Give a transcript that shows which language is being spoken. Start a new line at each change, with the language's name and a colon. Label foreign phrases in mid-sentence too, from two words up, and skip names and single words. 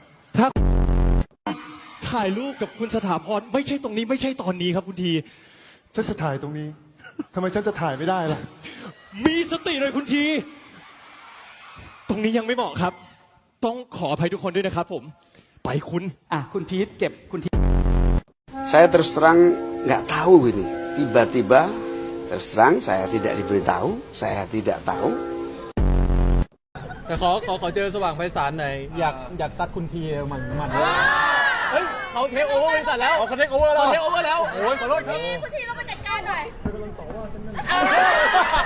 Thai: ถ่ายรูปกับคุณสถาพรไม่ใช่ตรงนี้ไม่ใช่ตอนนี้ครับคุณที ฉันจะถ่ายตรงนี้ ทำไมฉันจะถ่ายไม่ได้ล่ะ มีสติเลยคุณที ตรงนี้ยังไม่เหมาะครับ ต้องขออภัยทุกคนด้วยนะครับผม ไปคุณ คุณพีทเก็บคุณที
Indonesian: Saya terus terang nggak tahu ini. Tiba-tiba terus terang saya tidak diberitahu, saya tidak tahu.
Thai: แต่ขอเจอสว่างไพศาลหน่อยอยากซัดคุณทีมันเฮ้ยเขาเทคโอเวอร์บริษัทแล้วเขาเทคโอเวอร์แล้วโอ้ยขอโทษครับ คุณทีเราไปจัดการหน่อย